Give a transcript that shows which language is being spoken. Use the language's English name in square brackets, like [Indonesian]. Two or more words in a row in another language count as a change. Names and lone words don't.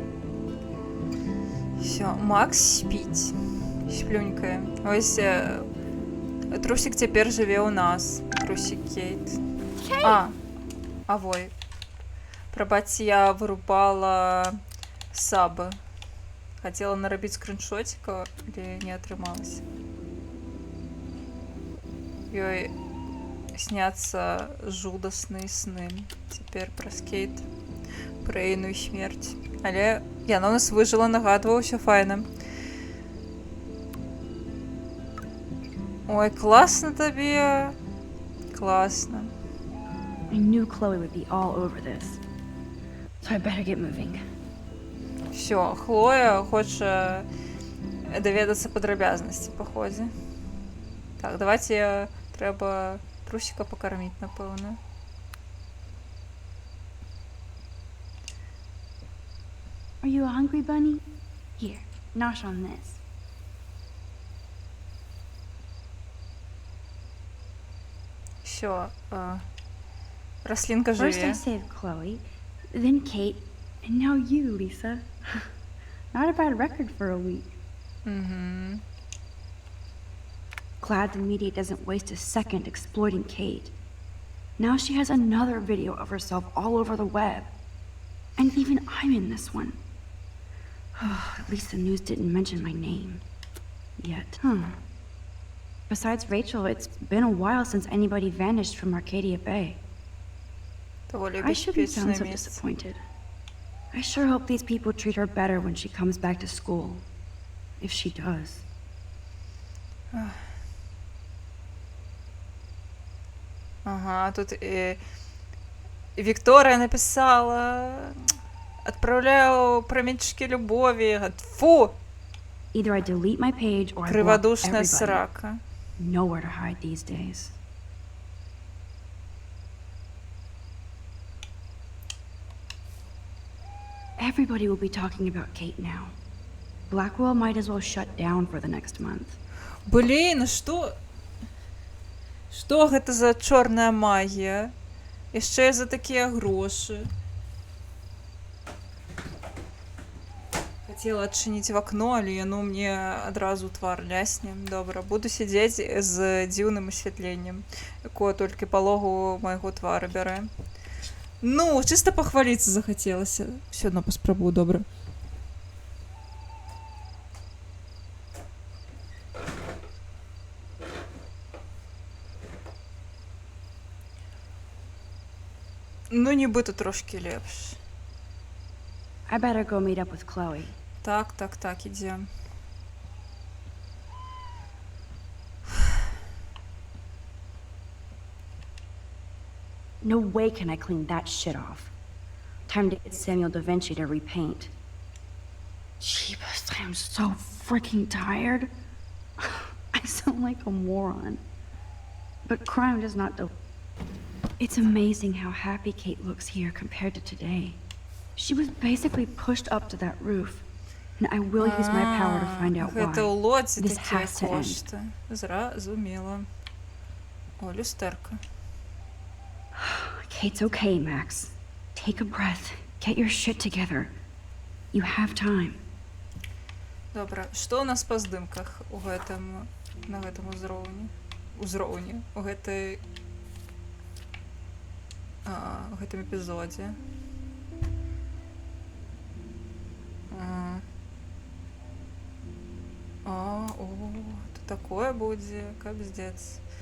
[Belarusian] Все, Макс спіць. Сплюнькае. Ось трусик цяпер жыве ў нас. Трусик Кейт. Вой. Прабачце, я вырубала сабы. Хацела нарабіць скриншотика, але не атрымалася. Ёй сняться жудасныя сны. Цяпер праз Кейт, пра ейную смерць. Але яна ў нас выжыла, нагадвала, ўсё файна. Ой, класна табе. Класна. [English] I knew Chloe would be all over this, so I better get moving. [Belarusian] Всё, Хлоя хоча даведацца падрабязнасці па ходзе. Так, давайте трэба [Russian] трусика покормить, [Belarusian] напэўна. [English] Are you hungry, Bunny? Here, nosh on this. [Ukrainian] Всё, рослинка [English] First I [Belarusian] жыве. [English] saved Chloe, then Kate, and now you, Lisa. Not a bad record for a week. Glad the media doesn't waste a second exploiting Kate. Now she has another video of herself all over the web. And even I'm in this one. At least the news didn't mention my name. Yet. Besides Rachel, it's been a while since anybody vanished from Arcadia Bay. [Ukrainian] Доволі [English] I shouldn't sound so [Ukrainian] безпечне місце. [English] disappointed. I sure hope these people treat her better when she comes back to school. If she does. [Russian] Ага, тут Виктория написала: отправляю променчики любови. Фу! [English] Either I delete my page or I block [Belarusian] Криводушная [English] everybody. [Belarusian] срака. [English] Nowhere to hide these days. Everybody will be talking about Kate now. Blackwell might as well shut down for the next month. [Belarusian] Блін, што гэта за чорная магія? Яшчэ за такія грошы. Хацела адчыніць в акно, але яно мне адразу твар лясне. Добра, буду сядзець з дзіўным асвятленнем, якое толькі палогу майго твара бярэ. Ну, чыста пахваліцца захацелася. Всё адно паспрабую, добра. Ну, нібыта трошки лепш. [English] I better go meet up with Chloe. [Belarusian] Так, ідзем. [English] No way can I clean that shit off. Time to get Samuel da Vinci to repaint. Jeebus, I am so freaking tired. I sound like a moron. But crime does not do. It's amazing how happy Kate looks here compared to today. She was basically pushed up to that roof. And I will use my power to find out [Belarusian] Гэта ў [English] why. [Belarusian] лодзі [English] This [Belarusian] такія [English] has to end. [Belarusian] кошти. Зразумела. О, люстерка. [English] Kate's okay, Max. Take a breath. Get your shit together. You have time. [Belarusian] Добра, што ў нас па здымках у гэтым, на гэтым узроўні, у гэтай, у гэтым эпізодзе? Тут такое будзе, капздец.